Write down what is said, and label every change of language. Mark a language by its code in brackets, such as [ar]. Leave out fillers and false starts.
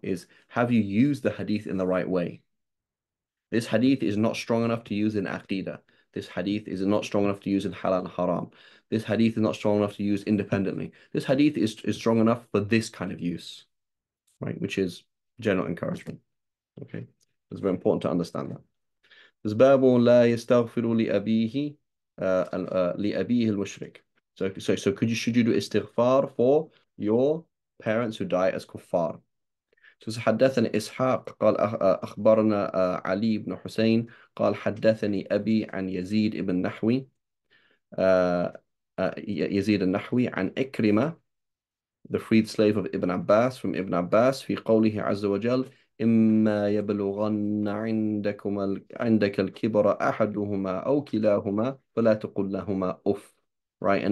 [en] Is have you used the hadith in the right way? This hadith is not strong enough to use in aqidah. This hadith is not strong enough to use in halal and haram. This hadith is not strong enough to use independently. This hadith is strong enough for this kind of use, right? Which is general encouragement. Okay. It's very important to understand that. There's [ar] باب لا يستغفر لأبيه لأبيه المشرك. [en] So should you do istighfar for your parents who die as kuffar? [ar] حدثني إسحاق قال أخبرنا علي بن حسين قال حدثني أبي عن يزيد بن نحوي يزيد النحوي عن إكرمة [en] the freed slave of Ibn Abbas [ar] from Ibn Abbas في قوله عز وجل إما يبلغن عندك الكبر أحدهما أو كلاهما فلا تقل لهما أف, [en] right?